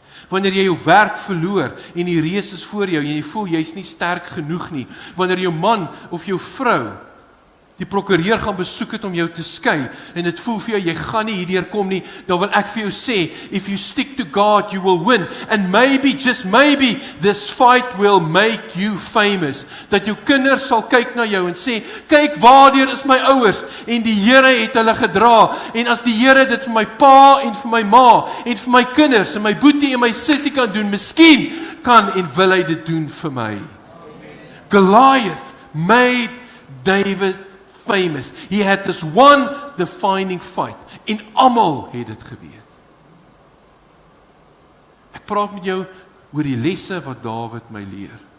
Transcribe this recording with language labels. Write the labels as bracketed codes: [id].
[af] Wanneer jy jou werk verloor, en die reus is voor jou, en jy voel, jy is nie sterk genoeg nie, wanneer jou man of jou vrou, die prokureur gaan besoek het om jou te skei, en dit voel vir jou, jy gaan nie hierdeur kom nie, dan wil ek vir jou sê, [en] if you stick to God, you will win, and maybe, just maybe, this fight will make you famous, [af] dat jou kinders sal kyk na jou en sê, kyk waardeur is my ouers, en die Here het hulle gedra, en as die Here dit vir my pa, en vir my ma, en vir my kinders, en my boetie en my sussie kan doen, miskien kan en wil hy dit doen vir my. [en] Goliath made David famous. He had this one defining fight. [af] En almal het dit geweet. Ek praat met jou oor die lesse wat Dawid my leer.